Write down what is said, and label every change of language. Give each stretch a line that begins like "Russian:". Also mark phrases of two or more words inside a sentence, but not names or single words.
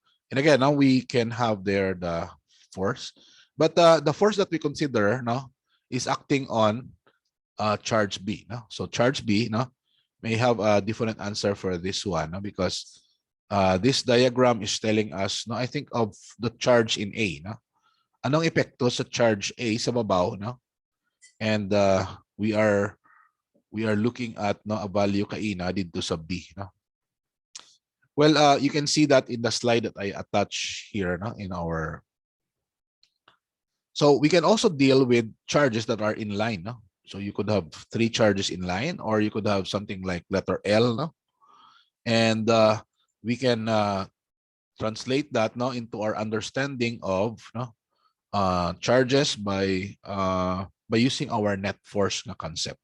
English: And again now we can have there the force, but the force that we consider no is acting on charge B no. So charge B no may have a different answer for this one no? Because this diagram is telling us no, I think of the charge in A no.
Hiligaynon: Anong epekto sa charge A sa babaw no?
English: And we are we are looking at no, a value
Hiligaynon: kaina dito sa B.
English: No? Well, you can see that in the slide that I attach here no, in our. So we can also deal with charges that are in line. No? So you could have 3 charges in line, or you could have something like letter L. No? And we can translate that no, into our understanding of no, charges by using our net force na concept.